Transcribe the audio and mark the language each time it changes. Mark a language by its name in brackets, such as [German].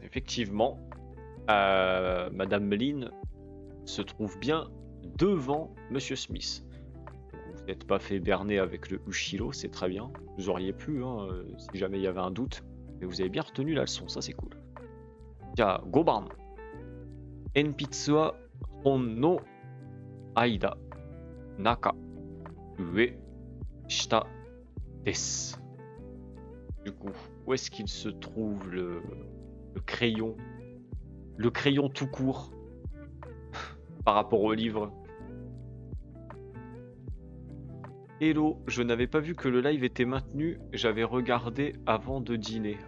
[French] Effectivement, Madame Lin se trouve bien devant Monsieur Smith. Vous n'êtes pas fait berner avec le Ushiro, c'est très bien. Vous auriez pu, hein, si jamais il y avait un doute. Mais vous avez bien retenu la leçon, ça c'est cool. [Japanese] じゃあ5番。鉛筆は本の間、中、上、下です。 [French] Du coup, où est-ce qu'il se trouve le crayon? Le crayon tout court par rapport au livre. Hello, je n'avais pas vu que le live était maintenu, j'avais regardé avant de dîner.